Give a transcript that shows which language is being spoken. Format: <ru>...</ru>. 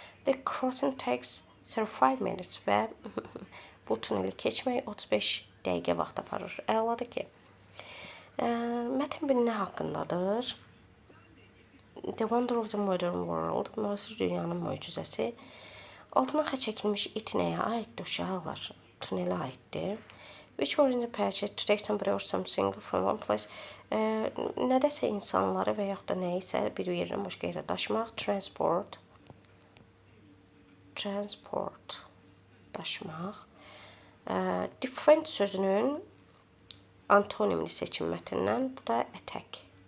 <en>The crossing takes 35 minutes</en> <az>və bu tuneli keçmək 35 dəqiqə vaxt aparır. Əladır ki. Mətn bir nə haqqındadır?</az> <en>The Wonder of the Modern World,</en> <az>müasir dünyanın möcüzəsi. Altına xətt çəkilmiş it nəyə aiddir uşaqlar? Tunelə aiddir.</az> <en>Which were in the passage to take somebody or something from one place.</en> <az>Nədəsə insanları və yaxud da nəyisə bir yerdən başqa yerə daşımaq. Transport. Daşımaq. Defend sözünün antonimini seçin mətndən. Bu da attack.</az>